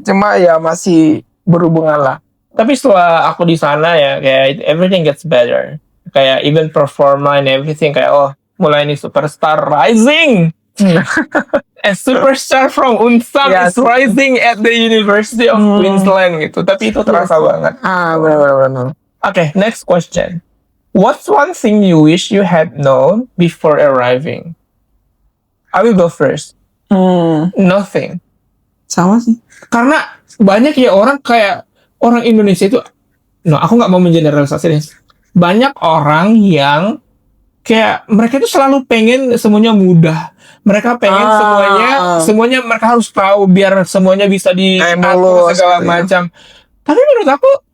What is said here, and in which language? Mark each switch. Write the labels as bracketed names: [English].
[Indonesian] Cuma ya masih berhubungan lah. Tapi setelah aku di sana ya kayak [English] everything gets better. [Indonesian] Kayak even performa and everything, kayak mulai nih superstar rising. [English] A superstar from Unsam is rising at the University of Queensland gitu. [Indonesian] Tapi itu terasa banget. Benar. [English] Okay, next question. What's one thing you wish you had known before arriving? I will go first. Nothing. [Indonesian] Sama sih. Karena banyak ya orang Indonesia itu, aku nggak mau mengeneralisasi deh. Banyak orang yang kayak mereka itu selalu pengen semuanya mudah. Mereka pengen semuanya mereka harus tahu biar semuanya bisa diatur segala macam. Tapi menurut aku